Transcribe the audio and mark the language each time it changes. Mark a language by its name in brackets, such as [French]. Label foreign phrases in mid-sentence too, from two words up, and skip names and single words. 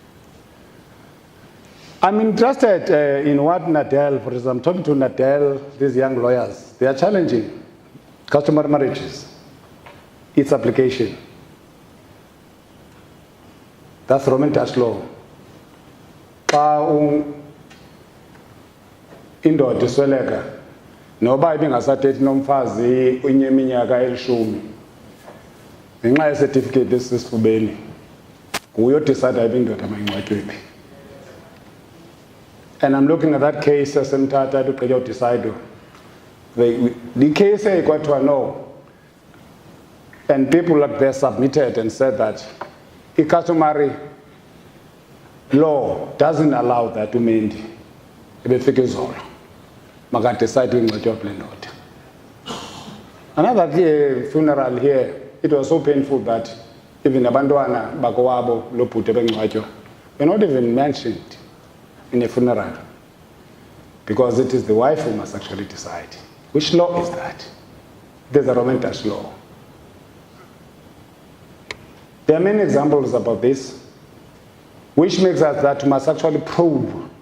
[English] I'm interested in what Nadel, for example, I'm talking to Nadel, these young lawyers, they are challenging customary marriages, its application. That's Roman Dutch law. [Xhosa] Indoda isweleka noba ibingasathethi nomfazi unyeminyaka elishumi, ngenxa yesertificate esisifubeni nguye odicide indoda mayingcwatywe phi. [English] And I'm looking at that case [Xhosa] esemthatha ugqitywa udicide [English] the case kwathiwa no, and people like they submitted and said that the customary law doesn't allow that [Xhosa] umendi ebefika izolo makadecide ingcwatywa kule ndoda. [English] Another funeral here, it was so painful that even [Xhosa] abantwana bakowabo lobhuti bengcwatywa [English] were not even mentioned in a funeral, because it is the wife who must actually decide. Which law is that? There's a Roman Dutch law. There are many examples about this, which makes us that we must actually probe.